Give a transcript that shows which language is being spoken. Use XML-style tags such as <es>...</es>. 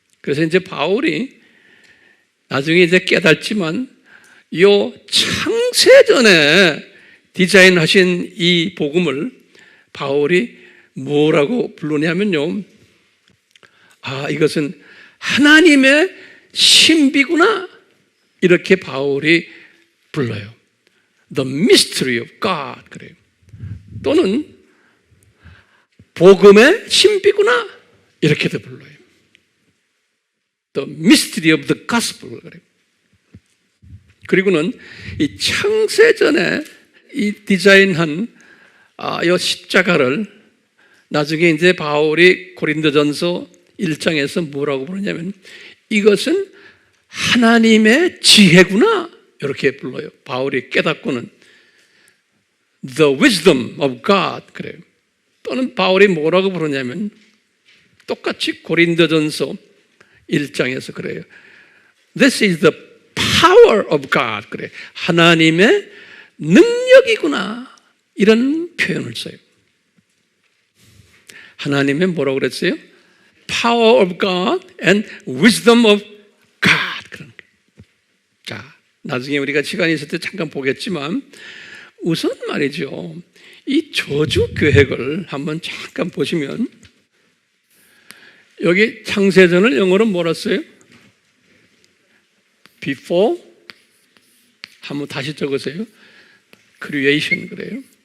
<ko>그래서 이제 바울이 나중에 이제 깨닫지만 요 창세전에 디자인하신 이 복음을 바울이 뭐라고 부르냐면요, 이것은 하나님의 신비구나, 이렇게 바울이 불러요.</ko> <en>The mystery of God,</en> <ko>그래요. 또는 복음의 신비구나, 이렇게도 불러요.</ko> <en>The mystery of the gospel,</en> <ko>그래요. 그리고는 이 창세전에 이 디자인한 이 십자가를 나중에 이제 바울이 고린도전서 1장에서 뭐라고 부르냐면 이것은 하나님의 지혜구나, 이렇게 불러요. 바울이 깨닫고는</ko> <en>The wisdom of God,</en> <ko>그래요. 또는 바울이 뭐라고 부르냐면 똑같이 고린도전서 1장에서 그래요.</ko> <en>This is the power of God,</en> <ko>그래. 하나님의 능력이구나, 이런 표현을 써요. 하나님의 뭐라고 그랬어요?</ko> <en>Power of God and wisdom of God,</en> <ko>그런 거예요. 자, 나중에 우리가 시간이 있을 때 잠깐 보겠지만 우선 말이죠, 이 저주 계획을 한번 잠깐 보시면 여기 창세전을 영어로 뭐라 써요? Before, 한번 다시 적으세요. Creation, 그래요.</ko>